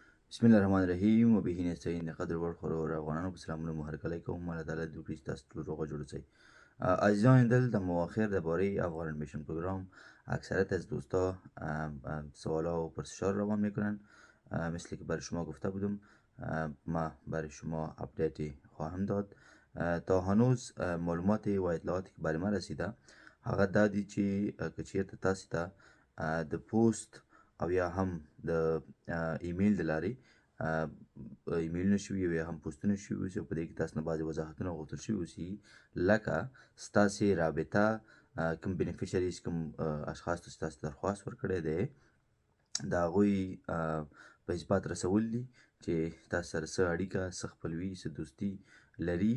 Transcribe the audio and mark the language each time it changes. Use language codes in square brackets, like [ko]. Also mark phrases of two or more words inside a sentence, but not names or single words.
[ar] بسم الله الرحمن الرحیم و به نستعین [ps] د قدر وړ خورو افغانانو په سلامونه مو هرکلی کوم الله تعالی دې وکړي چې تاسو ټول روغه جوړ اوسئ. [fa] عزیزان دل در مواخر درباره افغان انیمیشن پروگرام اکثریت از دوستا سوالا و پرسش‌ها روان میکنن. مثل که برای شما گفته بودم ما برای شما اپدیتی خواهم داد. تا هنوز معلومات و اطلاعاتی که برای ما رسیده [ps] هغه دا دي چې که چیرته تاسو ته د پوست او یا هم د ایمیل د لارې ایمیلونه شوي او یا هم پوسټونه شوي اوسي او په دې کې تاسو نه بعضې وضاحتونه غوښتل شوي اوسي، لکه ستاسې رابطه کوم بینیفیشریز کوم اشخاص ته چې تاسو درخواست ورکړی دی د هغوی په اثبات رسول دي چې تاسو سره څه اړیکه څه خپلوي څه دوستي لري.